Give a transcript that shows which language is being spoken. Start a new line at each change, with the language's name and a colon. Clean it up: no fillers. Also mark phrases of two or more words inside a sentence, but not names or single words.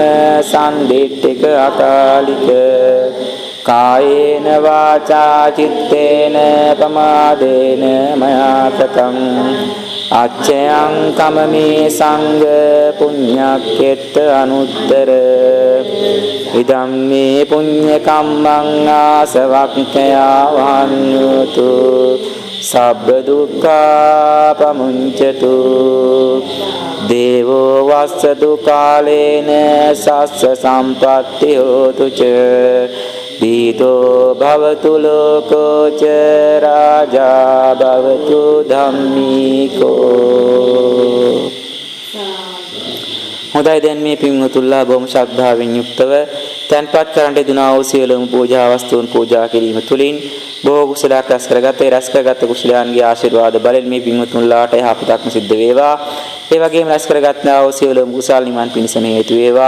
Pali: සම්දිට්ඨික අකාලික කායේන වාචා චිත්තේන පමාදේන මයා කතං අච්චයං කමමේ සංඝ පුඤ්ඤක්ඛෙත්ත අනුත්තර ඉදම් මේ පුඤ්ඤ කම්මං ආසවක්ඛයා වහන්නතු සබ්බ දුක්ඛා පමුඤ්චතු දේවෝ වස්සතු කාලේන සස්ස සම්පත්ති හෝතු ච දීතෝ භවතු ලෝකෝ ච රාජා භවතු ධම්මිකෝ.
Sinhala: හොඳයි, දැන් මේ පින්වතුන්ලා බොහොම ශ්‍රද්ධාවෙන් යුක්තව තන්පත් කරන්න දුනා වූ සියලුම පූජා වස්තුන් පූජා කිරීම තුළින් බොහෝ කුසලයක් රැස් කරගත්තේ රැස් කරගත් කුසලයන්ගේ ආශිර්වාද බලෙන් මේ පින්වතුන්ලාට යහපතක්ම සිද්ධ වේවා. ඒ වගේම රැස් කරගත්නා වූ සියලුම කුසල් නිවන් පිණිසම හේතු වේවා.